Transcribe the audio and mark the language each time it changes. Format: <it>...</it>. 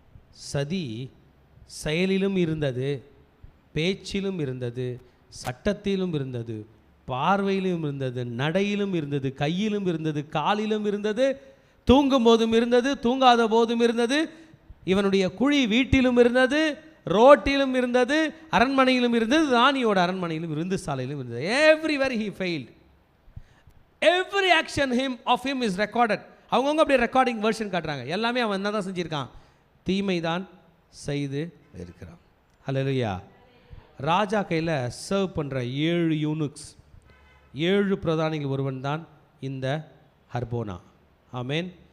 <ta>சதி செயலிலும் இருந்தது, பேச்சிலும் இருந்தது, சட்டத்திலும் இருந்தது, பார்வையிலும் இருந்தது, நடையிலும் இருந்தது, கையிலும் இருந்தது, காலிலும் இருந்தது, தூங்கும் போதும் இருந்தது, தூங்காத போதும் இருந்தது. இவனுடைய குழி வீட்டிலும் இருந்தது, ரோட்டிலும் இருந்தது, அரண்மனையிலும் இருந்தது, ராணியோட அரண்மனையிலும் இருந்து சாலையிலும் இருந்தது.</ta> <en>Everywhere he failed. Every action of him is recorded.</en> <ta>அவங்கவுங்க அப்படியே ரெக்கார்டிங் வெர்ஷன் காட்டுறாங்க. எல்லாமே அவன் என்ன தான் செஞ்சுருக்கான்? தீமை தான் செய்து இருக்கிறான். ஹல்லேலூயா. ராஜா கையில் சர்வ் பண்ணுற 7 யூனுக்ஸ், 7 பிரதானிகள் ஒருவன் தான் இந்த ஹர்போனா. ஆமேன்.</ta>